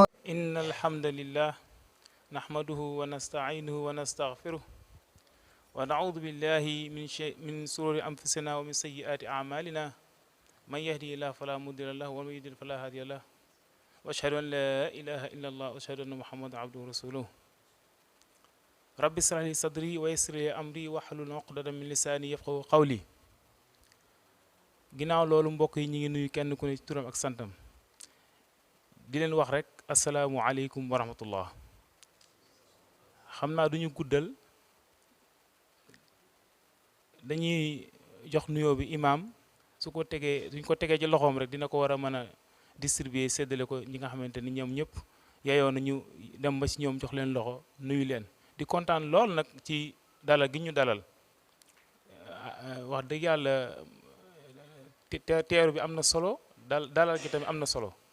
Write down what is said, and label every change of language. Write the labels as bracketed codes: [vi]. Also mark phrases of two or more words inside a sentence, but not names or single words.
[ar] إن الحمد لله نحمده ونستعينه ونستغفره ونعوذ بالله من شرور أنفسنا ومن سيئات أعمالنا من يهدي الله فلا مضل له ومن يضلل فلا هادي له وأشهد أن لا إله إلا الله وأشهد أن محمدا عبده ورسوله رب اشرح لي صدري ويسر لي أمري واحلل عقدة من لساني يفقهوا قولي [wo] ginnaaw loolu mbokk yi ñu ngi nuyu kenn ku ne ci turam ak santam di leen wax rek [ar] السلام عليكم ورحمة الله [wo] xam naa duñu guddal dañuy jox nuyoo bi imaam su ko tegee duñ ko tegee ci loxoom rek dina ko war a mën a distribuer séddale ko ñi nga xamante ni ñoom ñëpp yeyoo na ñu dem ba ci ñoom jox leen loxo nuyu leen di kontaan lool nag ci dalal gi ñu dalal wax dëgg yàlla teeru bi am na solo dalal gi tamit am na solo